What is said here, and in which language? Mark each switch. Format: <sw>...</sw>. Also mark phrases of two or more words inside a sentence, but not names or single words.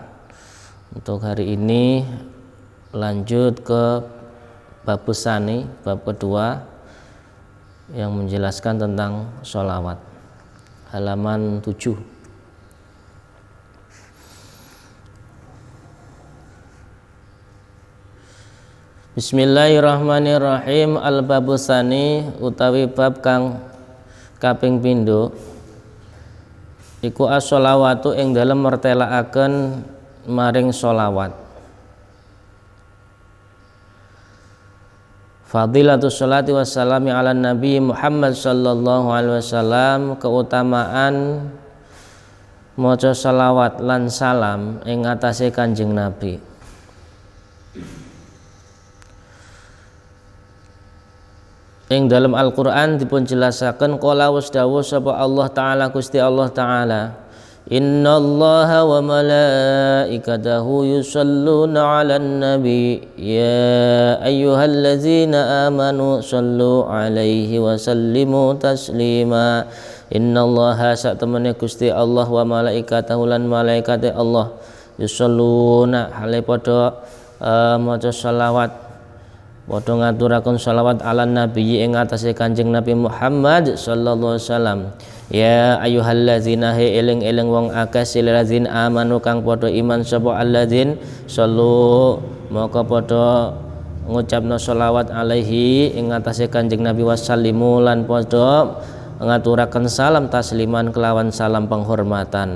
<id>Untuk hari ini lanjut ke</id> <ar>باب ثاني,</ar> <id>bab kedua yang menjelaskan tentang sholawat, halaman 7.</id> <ar>بسم الله الرحمن الرحيم. الباب الثاني</ar> <jv>utawi bab kang kaping pindho iku as-sholawatu ing dalem mertelaaken maring sholawat.</jv> <ar>فضيلة الصلاة والسلام على النبي محمد صلى الله عليه وسلم,</ar> <jv>keutamaan maca sholawat lan salam ing atase Kanjeng Nabi. Ing dalam Al-Qur'an dipun jelasaken qala wasdawuh sapa Allah taala, Gusti Allah taala,</jv> <ar>إن الله وملائكته يصلون على النبي يا أيها الذين آمنوا صلوا عليه وسلموا تسليما.</ar> <jv>Innallaha satemene Gusti Allah</jv> <ar>وملائكته</ar> <jv>lan malaikate Allah yusholluna hale padha maca sholawat, padha ngaturaken sholawat</jv> <ar>على النبي</ar> <jv>ing atase Kanjeng Nabi Muhammad</jv> <ar>صلى الله عليه وسلم. يا أيها الذين</ar> <jv>he eling-eling wong akeh silazin amanu kang padha iman sapa</jv> <ar>الذين صلوا</ar> <jv>maka padha ngucapna sholawat alaihi ing atase Kanjeng Nabi wasallimu lan padha ngaturaken salam tasliman kelawan salam penghormatan.</jv>